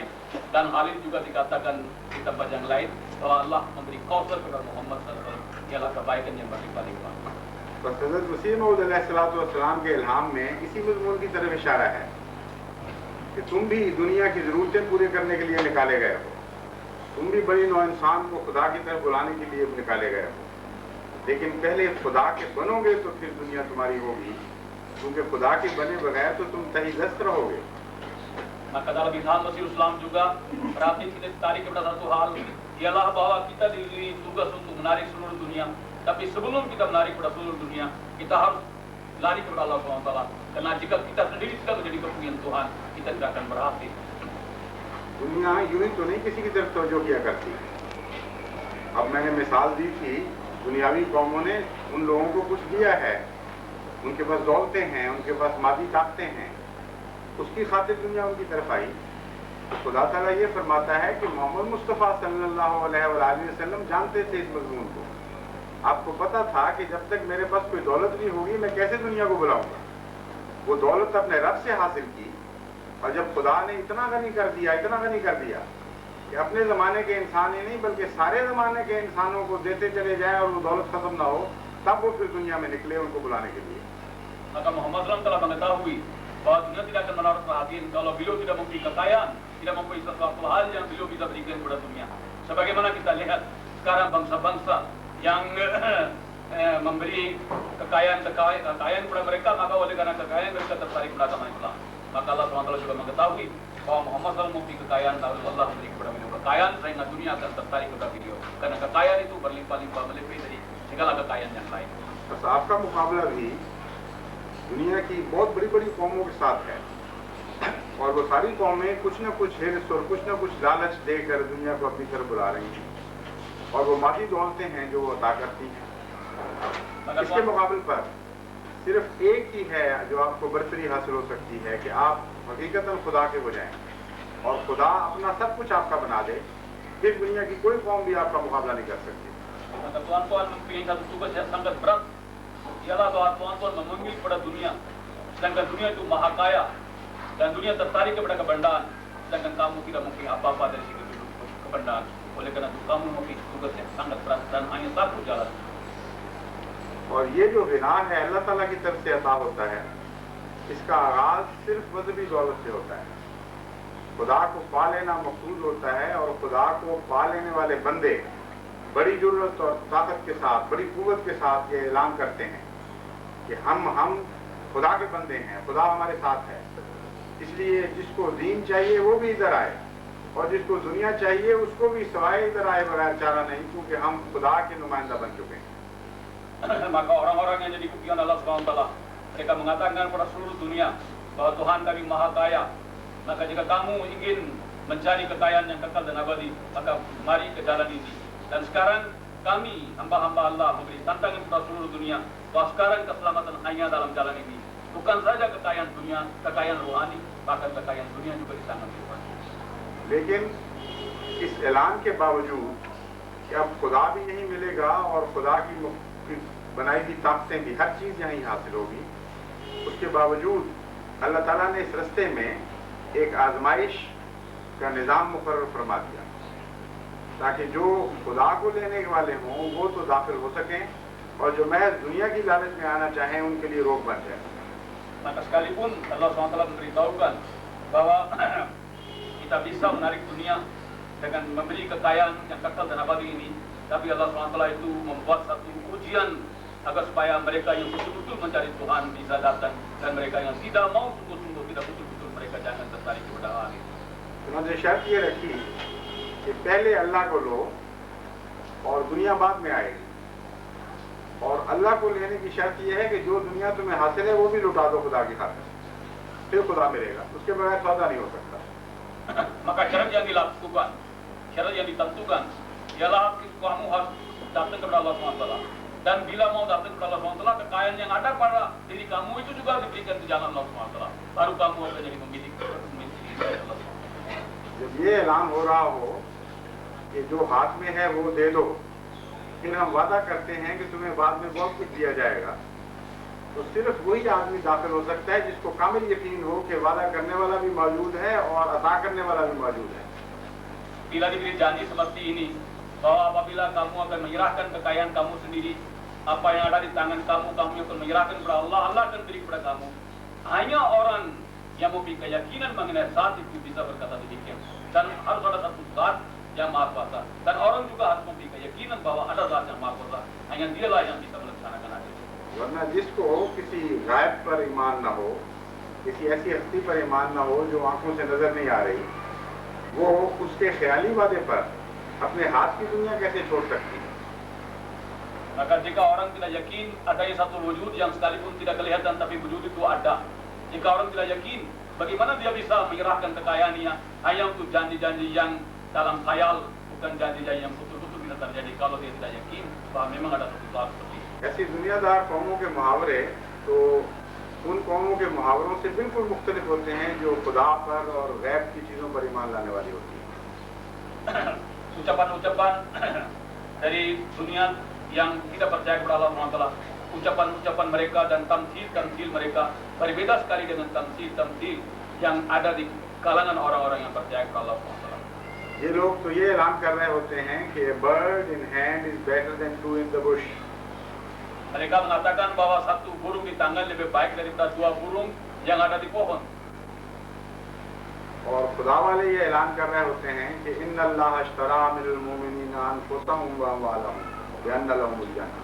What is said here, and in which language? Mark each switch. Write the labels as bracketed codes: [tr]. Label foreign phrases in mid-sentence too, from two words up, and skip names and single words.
[id] Dan hal ini juga dikatakan di tempat yang lain bahwa Allah memberi kausar kepada Muhammad SAW, ialah kebaikan yang berlimpah-limpah. [ur] بس حضرت مسیح موعود علیہ السلام کے الہام میں اسی مضمون کی طرف اشارہ ہے کہ تم بھی دنیا کی ضرورتیں پوری کرنے کے لیے نکالے گئے ہو، تم بھی بڑی نو انسان کو خدا کی طرف بلانے کے لیے نکالے گئے ہو، لیکن پہلے خدا کے بنو گے تو پھر دنیا تمہاری ہوگی، کیونکہ خدا کے بنے بغیر تو تم تہی دست رہو گے. [id] Maka dalam Islam Masih Islam juga perhatian kita tarik kepada satu hal, ialah bahwa kita diberi tugas untuk menarik seluruh dunia. Tapi sebelum kita menarik kepada seluruh dunia, kita harus lari kepada Allah SWT. Karena jika kita sendiri tidak menjadi kepunyaan Tuhan, kita tidak akan berhasil. [ur] دنیا یوں ہی تو نہیں کسی کی طرف توجہ کیا کرتی. اب میں نے مثال دی تھی، دنیاوی قوموں نے ان لوگوں کو کچھ دیا ہے، ان کے پاس دولتیں ہیں، ان کے پاس مادی طاقتیں ہیں، اس کی خاطر دنیا ان کی طرف آئی. تو خدا تعالیٰ یہ فرماتا ہے کہ محمد مصطفیٰ [ar] صلى الله عليه وسلم [ur] جانتے تھے اس مضمون کو. آپ کو پتا تھا کہ جب تک میرے پاس کوئی دولت نہیں ہوگی، میں کیسے دنیا کو بلاؤں گا. وہ دولت اپنے رب سے حاصل کی، اور جب خدا نے اتنا غنی کر دیا کہ اپنے زمانے کے انسان ہی نہیں بلکہ سارے زمانے کے انسانوں کو دیتے چلے جائے اور وہ دولت ختم نہ ہو، تب وہ پھر دنیا میں نکلے ان کو بلانے کے لیے. [id] Maka Muhammad SAW telah mengetahui bahwa dunia tidak akan menaruh perhatian kalau beliau tidak mempunyai kekayaan, tidak mempunyai sesuatu hal yang beliau bisa berikan kepada dunia. Sebagaimana kita lihat sekarang bangsa-bangsa yang memberi kekayaan kepada mereka, maka oleh karena kekayaan mereka tertarik kepada agama Islam. Maka Allah SWT juga mengetahui bahwa Muhammad SAW mempunyai kekayaan, lalu Allah memberi kepada beliau kekayaan sehingga dunia akan tertarik kepada beliau. Karena kekayaan itu berlimpah-limpah melebihi dari segala kekayaan yang lain. [ur] بس آپ کا مقابلہ بھی دنیا کی بہت بڑی بڑی قوموں کے ساتھ ہے، اور وہ ساری قومیں کچھ نہ کچھ حرص اور کچھ نہ کچھ لالچ دے کر دنیا کو اپنی طرف بلا رہی ہیں، اور وہ مادی دولتیں ہیں جو وہ عطا کرتی ہیں. اس کے مقابلے پر صرف ایک ہی ہے جو آپ کو برتری حاصل ہو سکتی ہے کہ آپ حقیقتاً خدا کے ہو جائیں اور خدا اپنا سب کچھ آپ کا بنا دے، پھر دنیا کی کوئی قوم بھی آپ کا مقابلہ نہیں کر سکتی. [id] Maka Tuhan mempunyai satu tugas yang sangat berat, ialah bahwa Tuhan memanggil kepada dunia, sedangkan dunia itu maha kaya dan dunia tertarik kepada kebendaan, sedangkan kamu tidak mempunyai apa-apa dari segi kebendaan. Oleh karena itu kamu mempunyai tugas yang sangat berat dan hanya satu jalan. [ur] اور یہ جو غنیٰ ہے اللہ تعالیٰ کی طرف سے عطا ہوتا ہے، اس کا آغاز صرف مذہبی دولت سے ہوتا ہے. خدا کو پا لینا مقصود ہوتا ہے، اور خدا کو پا لینے والے بندے بڑی جرأت اور طاقت کے ساتھ، بڑی قوت کے ساتھ یہ اعلان کرتے ہیں کہ ہم خدا کے بندے ہیں، خدا ہمارے ساتھ ہے. اس لیے جس کو دین چاہیے وہ بھی ادھر آئے، اور جس کو دنیا چاہیے اس کو بھی سوائے ادھر آئے بغیر چارہ نہیں، کیونکہ ہم خدا کے نمائندہ بن چکے ہیں. [id] Maka orang-orang yang jadi kepunyaan Allah SWT, mereka mengatakan kepada seluruh dunia bahwa Tuhan kami maha kaya. Maka jika kamu ingin mencari kekayaan yang kekal dan abadi, maka mari ke jalan ini. Dan sekarang kami hamba-hamba Allah memberi tantangan kepada seluruh dunia bahwa sekarang keselamatan hanya dalam jalan ini. bukan saja kekayaan dunia, kekayaan rohani, bahkan kekayaan dunia juga di tangan Tuhan. [ur] لیکن اس اعلان کے باوجود کہ اب خدا بھی یہیں ملے گا اور خدا کی بنائی ہوئی طاقتیں بھی، ہر چیز یہیں حاصل ہوگی، اس کے باوجود اللہ تعالیٰ نے اس رستے میں ایک آزمائش کا نظام مقرر فرما دیا تاکہ جو خدا کو لینے والے ہوں وہ تو داخل ہو سکیں اور جو محض دنیا کی لالچ میں آنا چاہیں ان کے لیے روک بن جائے. [id] Maka sekalipun Allah SWT memberitahukan bahwa kita bisa menarik dunia dengan memberi kekayaan yang kekal dan abadi ini, tapi Allah SWT itu membuat satu ujian agar supaya mereka yang betul-betul mencari Tuhan bisa datang dan mereka yang tidak mau sungguh-sungguh, tidak betul-betul, mereka jangan tertarik kepada hal itu. [ur] انہوں نے شرط یہ رکھی کہ پہلے اللہ کو لو اور دنیا بعد میں آئے گی، اور اللہ کو لینے کی شرط یہ ہے کہ جو دنیا تمہیں حاصل ہے وہ بھی لٹا دو خدا کی خاطر، پھر خدا ملے گا، اس کے بغیر سودا نہیں ہو سکتا. [id] Maka syarat yang dilakukan, syarat yang ditentukan ialah kamu harus datang kepada Allah SWT, dan bila mau datang kepada Allah SWT, kekayaan yang ada pada diri kamu itu juga diberikan ke jalan Allah SWT, baru kamu akan jadi memiliki Allah SWT. [ur] جب یہ اعلان ہو رہا ہو کہ جو ہاتھ میں ہے وہ دے دو، پھر ہم وعدہ کرتے ہیں کہ تمہیں بعد میں بہت کچھ دیا جائے گا، تو صرف وہی آدمی داخل ہو سکتا ہے جس کو کامل یقین ہو کہ وعدہ کرنے والا بھی موجود ہے اور عطا کرنے والا بھی موجود ہے. [id] Bila diberi janji seperti ini, bahwa apabila kamu akan menyerahkan kekayaan kamu sendiri, apa yang ada di tangan kamu, kamu akan menyerahkan kepada Allah, Allah akan beri kepada kamu. Hanya orang yang memiliki keyakinan mengenai zat itu bisa berkata demikian. Dan harus ada satu zat yang maha kuasa. Dan orang juga harus memiliki keyakinan bahwa ada zat yang maha kuasa. Hanya dialah yang bisa melaksanakan hal itu. [ur] ورنہ جس کو کسی غائب پر ایمان نہ ہو، کسی ایسی ہستی پر ایمان نہ ہو جو آنکھوں سے نظر نہیں آ رہی، وہ اس کے خیالی وعدے پر اپنے ہاتھ کی دنیا کیسے چھوڑ سکتی ہے. [id] Maka jika orang tidak yakin adanya satu wujud yang sekalipun tidak kelihatan tapi wujud itu ada, jika orang tidak yakin, bagaimana dia bisa menyerahkan kekayaannya hanya untuk janji-janji yang dalam khayal, bukan janji-janji yang betul-betul bisa terjadi kalau dia tidak yakin bahwa memang ada satu zat seperti itu. [ur] ایسی دنیادار قوموں کے محاورے تو ان قوموں کے محاوروں سے بالکل مختلف ہوتے ہیں جو خدا پر اور غیب کی چیزوں پر ایمان لانے والی ہوتی ہے. [id] Ucapan-ucapan dari dunia yang tidak percaya kepada Allah SWT, ucapan-ucapan mereka dan tamsil-tamsil mereka berbeda sekali dengan tamsil-tamsil yang ada di kalangan orang-orang yang percaya kepada Allah SWT. [ur] یہ لوگ تو یہ اعلان کر رہے ہوتے ہیں کہ [en] a bird in hand is better than two in the bush. [id] Mereka mengatakan bahwa satu burung di tangan lebih baik daripada dua burung yang ada di pohon. [ur] اور خدا والے یہ اعلان کر رہے ہوتے ہیں کہ [ar] إن الله اشترى من المؤمنين أنفسهم وأموالهم بأن لهم الجنة.